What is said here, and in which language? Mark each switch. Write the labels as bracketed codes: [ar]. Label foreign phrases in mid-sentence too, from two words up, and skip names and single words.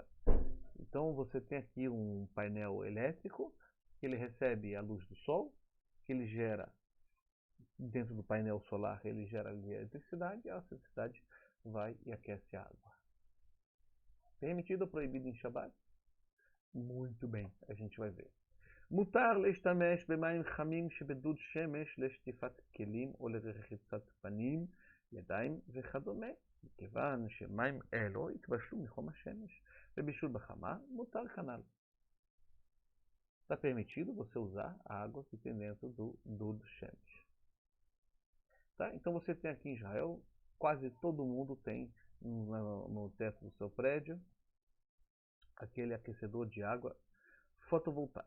[pt] Então você tem aqui um painel elétrico que ele recebe a luz do sol, que ele gera dentro do painel solar, ele gera ali a eletricidade e a eletricidade vai e aquece a água. Permitido ou proibido em Shabbat? Muito bem, a gente vai ver. [he] מותר להשתמש במים חמים שבדוד שמש לשטיפת כלים או לרחיצת פנים, ידיים וכדומה, מכיוון שמים אלו התבשלו מחום השמש, ובישול בחמה מותר כנ"ל. [pt] Está permitido você usar a água que tem dentro do [he] דוד שמש. [pt] Tá? Então você tem aqui em Israel, quase todo mundo tem no teto do seu prédio aquele aquecedor de água fotovoltaico.